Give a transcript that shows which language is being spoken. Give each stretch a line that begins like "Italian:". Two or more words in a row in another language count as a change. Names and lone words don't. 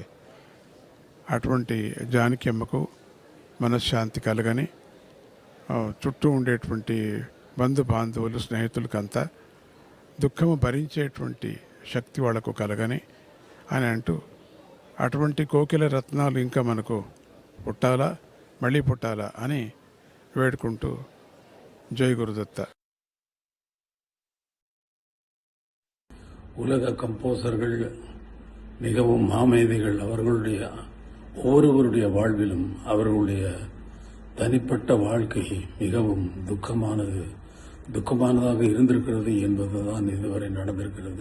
Telugu: అటువంటి జానకి అమ్మకు మనశ్శాంతి కలగని, చుట్టూ ఉండేటువంటి బంధు బాంధవులు, స్నేహితులకంతా దుఃఖము భరించేటువంటి శక్తి వాళ్లకు కలగని అని అంటూ, అటువంటి కోకిల రత్నాలు ఇంకా మనకు పుట్టాలా, మళ్ళీ పుట్టాలా అని வேடுకుంటూ ஜெய் குருதத்த.
Tamil: உலக கம்போசர்கள் மிகவும் மாமேதைகள். அவர்களுடைய ஒவ்வொருவருடைய வாழ்விலும் அவர்களுடைய தனிப்பட்ட வாழ்க்கை மிகவும் துக்கமானதாக இருந்திருக்கிறது என்பதுதான் இதுவரை நடந்திருக்கிறது.